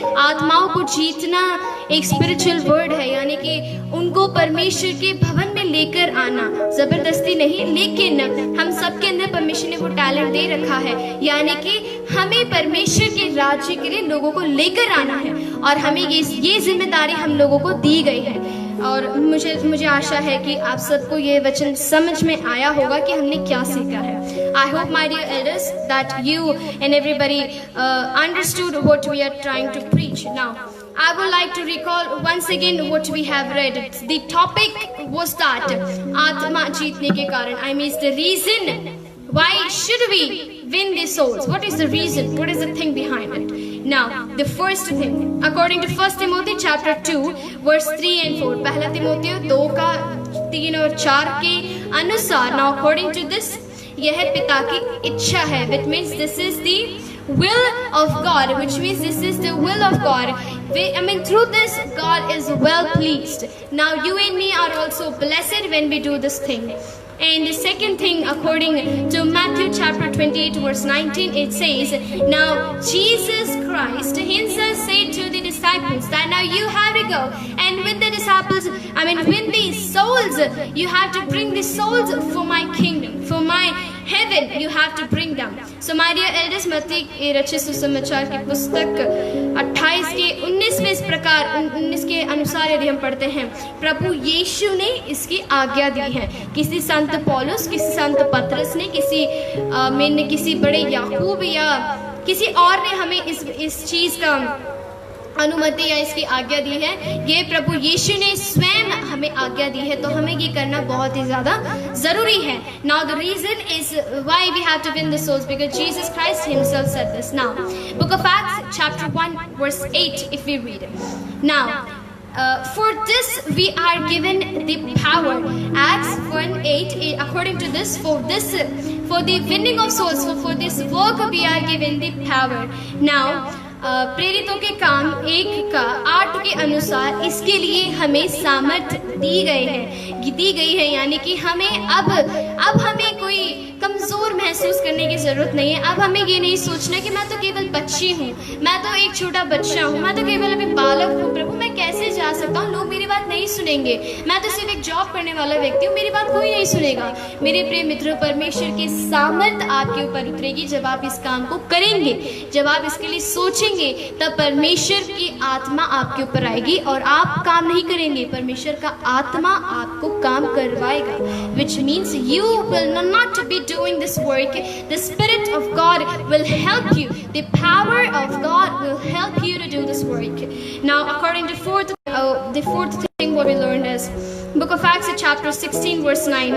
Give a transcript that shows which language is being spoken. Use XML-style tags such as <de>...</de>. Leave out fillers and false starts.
<hi>आत्माओं को जीतना एक स्पिरिचुअल वर्ड है, यानी कि उनको परमेश्वर के भवन में लेकर आना, जबरदस्ती नहीं, लेकिन हम सबके अंदर परमेश्वर ने वो टैलेंट दे रखा है, यानी कि हमें परमेश्वर के राज्य के लिए लोगों को लेकर आना है, और हमें ये जिम्मेदारी हम लोगों को दी गई है। और मुझे आशा है कि आप सबको ये वचन समझ में आया होगा कि हमने क्या सीखा है।</hi> <en>I hope my dear elders that you and everybody understood what we are trying to preach. Now I would like to recall once again what we have read. The topic was that</en> <hi>आत्मा जीतने के कारण,</hi> <en>I mean the reason why should we win the souls? What is the reason? What is the thing behind it? Now, the first thing, according to 1 Timothy chapter 2, verse 3 and 4.</en> <hi>पहला तिमोथी 2 का 3 और 4 के अनुसार,</hi> <en>now according to this,</en> <hi>यह पिता की इच्छा है,</hi> <en>which means this is the will of God, which means this is the will of God. Through this, God is well pleased. Now, you and me are also blessed when we do this thing. And the second thing, according to Matthew chapter 28, verse 19, it says, now Jesus Christ himself said to the disciples that now you have to go and with the disciples, win these souls. You have to bring the souls for my kingdom, for my heaven. You have to bring them. So my dear elders,</en> <hi>मत्ती रचित सुसमाचार की पुस्तक 28 के 19 में इस प्रकार 19 के अनुसार यदि हम पढ़ते हैं, प्रभु यीशु ने इसकी आज्ञा दी है। किसी संत पौलुस, किसी संत पतरस ने, किसी बड़े याकूब या किसी और ने हमें इस चीज का अनुमति या इसकी आज्ञा दी है। ये प्रभु यीशु ने स्वयं हमें आज्ञा दी है, तो हमें ये करना बहुत ही ज्यादा जरूरी है।</hi> <en>Now the reason is why we have to win the souls, because Jesus Christ himself said this. Now, Book of Acts chapter 1 verse 8, if we read it. Now, for this we are given the power. Acts 1:8. According to this, for the winning of souls, for this work we are given the power.</en> <hi>Now, प्रेरितों के काम 1:8 के अनुसार इसके लिए हमें सामर्थ दी गई है, यानी कि हमें अब हमें कोई कमजोर महसूस करने की जरूरत नहीं है। अब हमें ये नहीं सोचना कि मैं तो केवल बच्ची हूँ, मैं तो एक छोटा बच्चा हूँ, मैं तो केवल अभी बालक हूँ, प्रभु मैं कैसे जा सकता हूँ, लोग मेरी बात नहीं सुनेंगे, मैं तो सिर्फ एक जॉब करने वाला व्यक्ति हूँ, मेरी बात कोई नहीं सुनेगा। मेरे प्रिय मित्रों, परमेश्वर की सामर्थ आपके ऊपर उतरेगी जब आप इस काम को करेंगे, जब आप इसके लिए सोचेंगे, तब परमेश्वर की आत्मा आपके ऊपर आएगी और आप काम नहीं करेंगे, परमेश्वर का आत्मा आपको काम करवाएगा।</hi> <en>Which means you will not be doing this work. The Spirit of God will help you. The power of God will help you to do this work. Now, according to the fourth thing what we learned is Book of Acts chapter 16 verse 9.</en>